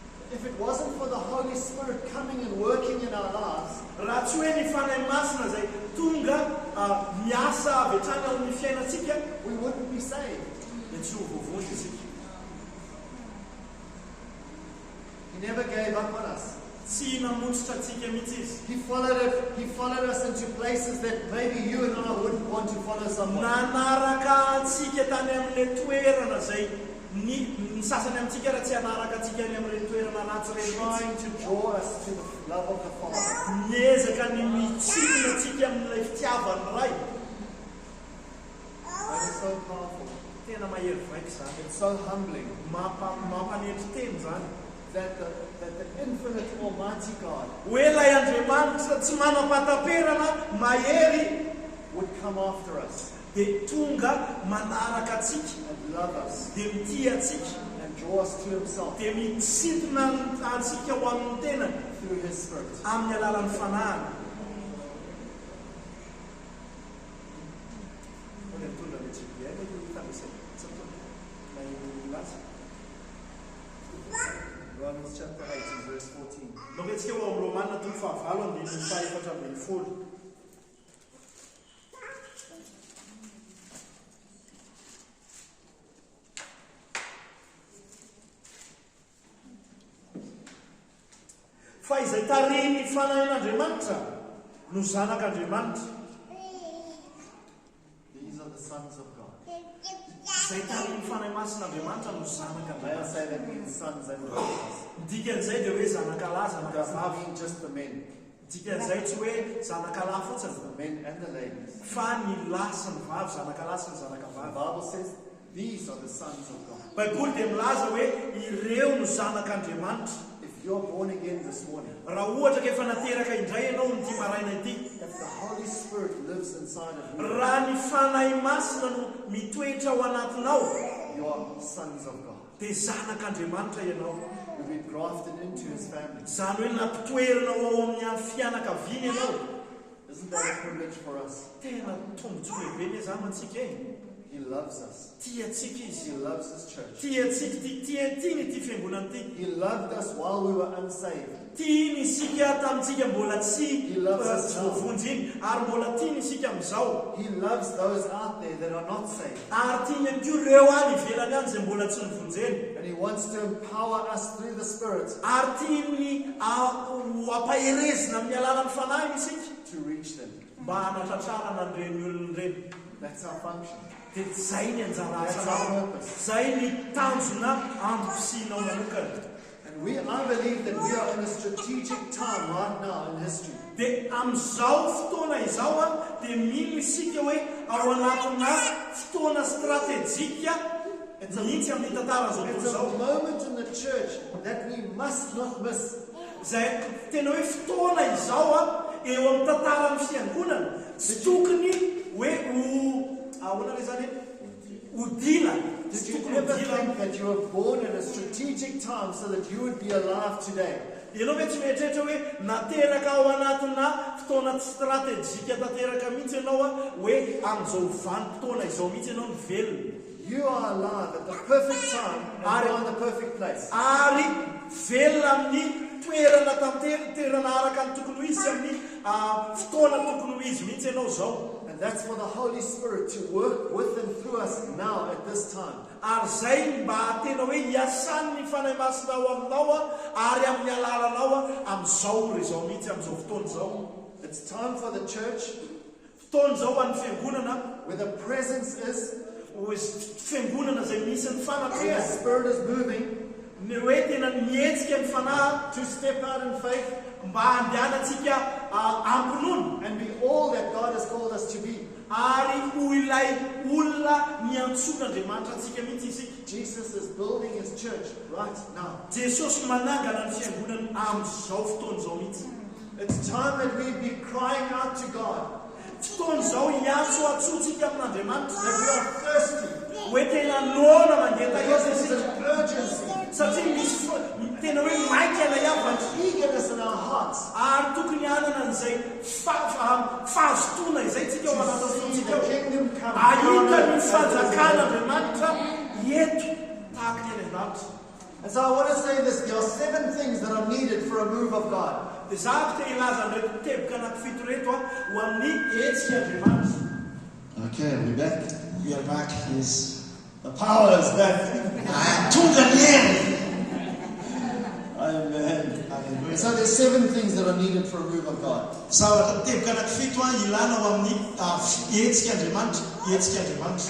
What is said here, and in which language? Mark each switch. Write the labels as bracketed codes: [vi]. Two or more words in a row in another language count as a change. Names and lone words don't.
[en] If it wasn't for the Holy Spirit coming and working in our lives, [mg] raha tsy hoe ny fanahy masina zay tonga miasa avy hatrany ao amin'ny fiainantsika, [en] we wouldn't be saved. [mg] dia tsy ho voavonjy isika. [en] He never gave up on us. [mg] Tsy namonjitra antsika mihitsy izy. [en] He followed us into places that maybe you and I wouldn't want to follow someone. [mg] Nanaraka antsika tany amin'ilay toerana zay ny sasany amintsika raha tsy hanaraka antsika any amin'ilay toerana ratsy reny, [en] Trying to draw us to the love of the Father. [mg] miezaka ny mitsikina antsika amin'ilay fitiavany ray. [en] That is so powerful. [mg] Tena mahery vaika zany. [en] It's so humbling [mg] Mampanendry teny zany. [en] that the infinite Almighty God [mg] Hoe ilay Andriamanitra tsy manam-pataperana mahery [en] would come after us [mg] dia tonga manaraka atsika, [en] and love us [mg] dia mitia atsika, [en] and draw us to Himself [mg] dia mitsidina antsika ho amin'ny tenany [en] through His Spirit. [mg] amin'ny alalan'ny fanahiny. [en] Romans chapter 8 and verse 14. [mg] Loketsika ho amin'ny Romanina toko fahavalo andininy fahaefatra ambin'ny folo. Fa izay tariny fanahin'Andriamanitra no zanak'Andriamanitra. [en] These are the sons of God. [mg] Izay tariny fanahy masin'Andriamanitra no [en] May I [mg] zanak'Andriamanitra. [en] say that means sons and daughters. [mg] Dikan'izay dia hoe zanakalahy, [en] It [mg] zanakavavy. [en] doesn't mean just the men, [mg] Dikan'izay tsy hoe zanakalahy fotsiny, [en] the men and the ladies. [mg] fa ny lahy sy ny vavy, zanakalahy sy ny [en] The [mg] zanakavavy. [en] Bible says these are the sons of God. [mg] Baiboly dia milaza hoe ireo no zanak'Andriamanitra. [en] If you're born again this morning, [mg] Raha ohatra ka efa nateraka indray ianao n'ity maraina ity, [en] if the Holy Spirit lives inside of you, [mg] raha ny fanahy masina no mitoetra ao anatinao, [en] you are sons of God. [mg] dia zanak'Andriamanitra ianao. [en] You've been grafted into His family. [mg] Zany hoe nampitoerana ao amin'ny fianakaviany ianao. [en] Isn't that a privilege for us? [mg] Tena tombontsoa lehibe ny zany antsika e. [en] He loves us. [mg] Tia antsika izy. [en] He loves His church. [mg] Tia antsika, tiany ity fiangonana ity. [en] He loved us while we were unsaved. [mg] Tiany isika tamintsika mbola tsy [en] He loves us now. [mg] voavonjy iny, ary mbola tiany isika amin'izao. [en] He loves those out there that are not saved. [mg] Ary tiany ihany koa ireo any ivelany any izay mbola tsy nivonjeny. [en] And He wants to empower us through the Spirit [mg] Ary tiany ampaherezina amin'ny alalan'ny fanahy isika [en] to reach them. [mg] mba hanatratrarana an'ireny olona ireny. [en] That's our function. [mg] Dia zay ny anjara [en] That's [mg] asanao. [en] our purpose. [mg] Zay ny tanjona androsinao manokana. [en] And I believe that we are in a strategic time right now in history. [mg] Dia amin'izao fotoana izao dia mino isika hoe ao anatina fotoana stratejika mihitsy amin'ny tantaran'izao [en] It's [mg] tontolo [en] a [mg] izao. [en] moment in the church that we must not miss. [mg] Zay tena hoe fotoana izao eo amin'ny tantaran'ny fiangonana tsy tokony hoe ahoana ilay zany ho dila. [en] Did you ever think that you were born in a strategic time so that you would be alive today? [mg] Ianao hoe tsy mieritreritra hoe nateraka ao anatina fotoana stratejika tanteraka mihitsy ianao hoe amin'izao vanim-potoana izao mihitsy ianao ny velona. [en] You are alive at the perfect time and you're in the perfect place. [mg] Ary velona amin'ny toerana araka ny tokony ho izy amin'ny fotoana tokony ho izy mihitsy ianao zao. [en] And that's for the Holy Spirit to work with and through us now at this time. [mg] Ary zay mba tena hoe hiasany ny fanahy masina ao aminao ary amin'ny alalanao amin'izao rezao mihitsy amin'izao fotoana izao. [en] It's time for the church [mg] Fotoana izao ho an'ny fiangonana [en] where the presence is, [mg] fiangonana zay misy ny [en] where the [mg] fanatrehana. [en] Spirit is moving, [mg] Ny hoe tena mihetsika ny fanahy [en] to step out in faith [mg] mba handehanantsika ampinono [en] and be all that God has called us to be. [mg] ary ho ilay olona miantson'Andriamanitra antsika mihitsy isika. [en] Jesus is building His church right now. [mg] Jesosy manangana ny fiangonana amin'izao fotoana izao mihitsy. [en] It's time that we be crying out to God, [mg] Fotoana izao hiantso atsotsika amin'Andriamanitra [en] that we are thirsty, [mg] hoe tena noana mandeha [en] because [mg] tahaka [en] there's [mg] isika. [en] an urgency, [mg] Satria misy tena hoe maika ilay avana [en] eagerness in our hearts [mg] ary tokony hanana an'izay fahazotona izay tsika ao [en] to [mg] anaty [en] see [mg] fontsika [en] the [mg] ao. [en] kingdom come. [mg] Ahita ny [en] As it is in heaven. [mg] fanjakan'Andriamanitra eto tahaka ny any an-danitra. [en] And so I want to say this. There are 7 things that are needed for a move of God. [mg] Dia za te ilaza ndraiky teboka anankifito reto ho amin'ny hetsika Andriamanitra. [en] Okay, are we back? We are back. Yes. The power is back. [mg] Tonga ny hery. Amen. Amen. [en] So there's 7 things that are needed for a move of God. [mg] Zavatra teboka anankifito ilana ho amin'ny hetsika Andriamanitra, hetsika Andriamanitra.